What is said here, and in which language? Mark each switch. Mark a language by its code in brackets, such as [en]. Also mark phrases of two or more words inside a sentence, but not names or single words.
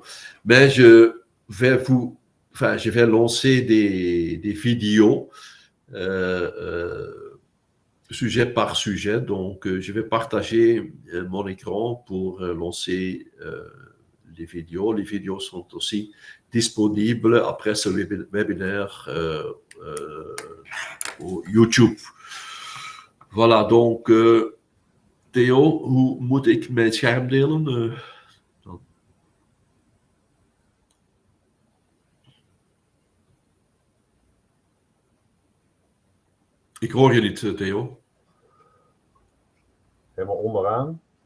[fr] Mais je vais lancer des vidéos sujet par sujet. Donc, je vais partager mon écran pour lancer les vidéos. Les vidéos sont aussi disponibles après ce webinaire au YouTube. Voilà, donc [nl] Theo, hoe moet ik mijn scherm delen? Ik hoor je niet, Theo. Helemaal onderaan.